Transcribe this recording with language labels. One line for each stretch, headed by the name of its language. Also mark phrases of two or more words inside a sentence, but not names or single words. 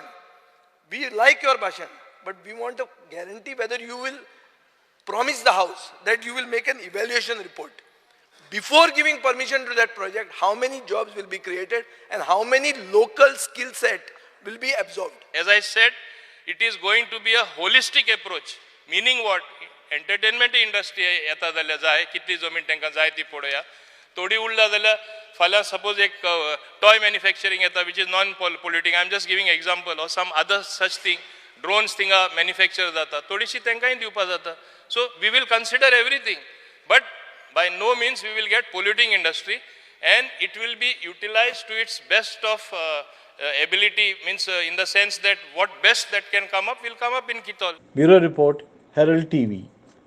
English: We like your bhashan, but we want a guarantee whether you will promise the house that you will make an evaluation report. Before giving permission to that project, how many jobs will be created and how many local skill set will be absorbed? As I said, it is going to be a holistic approach. Meaning what? entertainment industry
Konkani: येता जाल्यार जाय कितली जमीन तांकां जाय ती पळोवया. थोडी उरला जाल्यार फाल्यां सपोज एक
English: toy manufacturing
Konkani: येता
English: which is non polluting. I am just giving example or some other such thing.
Konkani: ड्रोन्स थिंगा मॅन्युफॅक्चर जाता, थोडीशी तांकांय दिवपा जाता.
English: So we will consider everything, but by no means we will get polluting industry and it will be utilized to its best of ability, means in the sense that what best that can come up will come up in Quitol. Bureau Report, Herald TV.